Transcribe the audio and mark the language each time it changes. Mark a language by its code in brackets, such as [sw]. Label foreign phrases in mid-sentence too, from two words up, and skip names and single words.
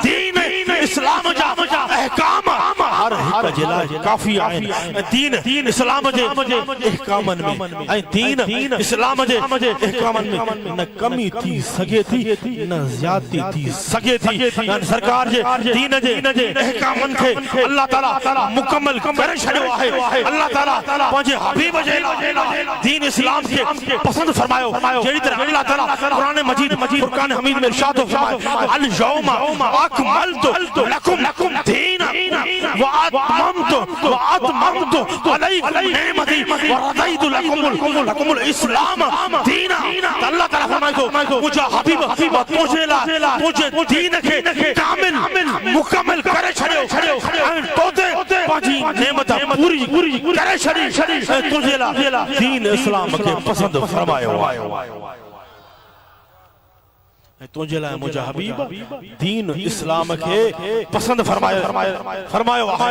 [sd] दीन इस्लाम जा अहकाम हर हिक जे लाइ काफ़ी आहिनि ऐं दीन इस्लाम जे इहकामनि में ऐं दीन इस्लाम जे इहकामनि में न कमी थी सघे थी न ज़्यादती थी सघे थी। सरकार जे दीन जे इहकामनि खे अल्लाह ताला मुकम्मल करे छॾियो आहे। अल्लाह ताला पंहिंजे हबीब जे दीन इस्लाम खे पसंदि फरमायो। जहिड़ी तरह अल्लाह ताला कुरान मजीद फुरकान हमीद में इरशाद फरमाए [ar] اليوم أكملت لكم دينكم وأتممت عليكم نعمتي ورضيت لكم الإسلام دينا. [sd] अल्लाह ताला फरमाए थो मुंहिंजा हबीब तुंहिंजे लाइ तुंहिंजे दीन खे कामिल मुकम्मल करे छॾियो ऐं तोते पंहिंजी नेमत पूरी करे छॾी ऐं तुंहिंजे लाइ दीन इस्लाम खे पसंदि फरमायो ऐं तुंहिंजे लाइ मुंहिंजा हबीब दीन इस्लाम खे पसंदि फरमायो